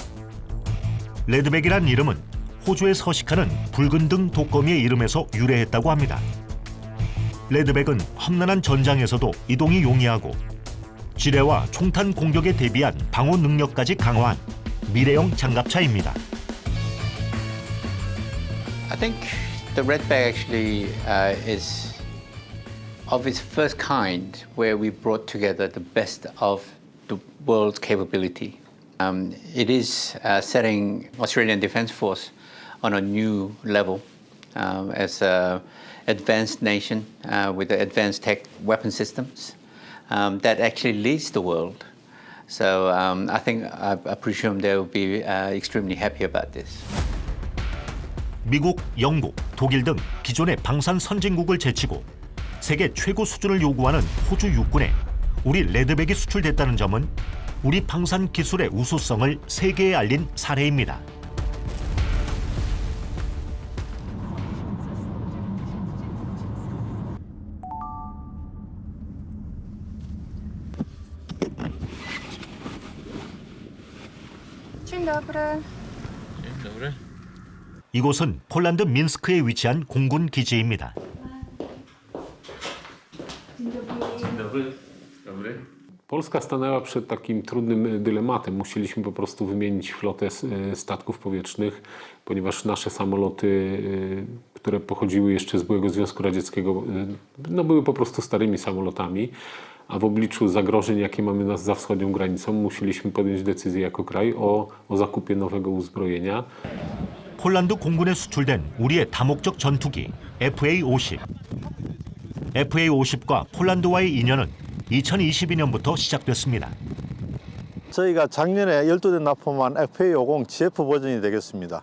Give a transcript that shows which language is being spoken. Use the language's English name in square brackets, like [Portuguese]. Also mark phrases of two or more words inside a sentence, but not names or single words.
[Korean] 레드백이란 이름은 호주에 서식하는 붉은 등 독거미의 이름에서 유래했다고 합니다. 레드백은 험난한 전장에서도 이동이 용이하고 지뢰와 총탄 공격에 대비한 방어 능력까지 강화한 미래형 장갑차입니다. [English] I think the Redback actually is of its first kind, where we brought together the best of the world's capability. It is setting Australian Defence Force on a new level as an advanced nation with the advanced tech weapon systems that actually leads the world. So I presume they will be extremely happy about this. [Korean] 미국, 영국, 독일 등 기존의 방산 선진국을 제치고 세계 최고 수준을 요구하는 호주 육군에 우리 레드백이 수출됐다는 점은 우리 방산 기술의 우수성을 세계에 알린 사례입니다. [Polish] Dzień dobry. [Korean] 이곳은 폴란드 민스크에 위치한 공군 기지입니다. [Polish] Polska stanęła przed takim trudnym dylematem. Musieliśmy po prostu wymienić flotę statków powietrznych, ponieważ nasze samoloty, które pochodziły jeszcze z byłego Związku Radzieckiego, były po prostu starymi samolotami, a w obliczu zagrożeń, jakie mamy za wschodnią granicą, musieliśmy podjąć decyzję jako kraj o zakupie nowego uzbrojenia. [Korean] 폴란드 공군에 수출된 우리의 다목적 전투기 FA-50. FA-50과 폴란드와의 인연은 2022년부터 시작됐습니다. 저희가 작년에 12대 납품한 FA-50 GF 버전이 되겠습니다.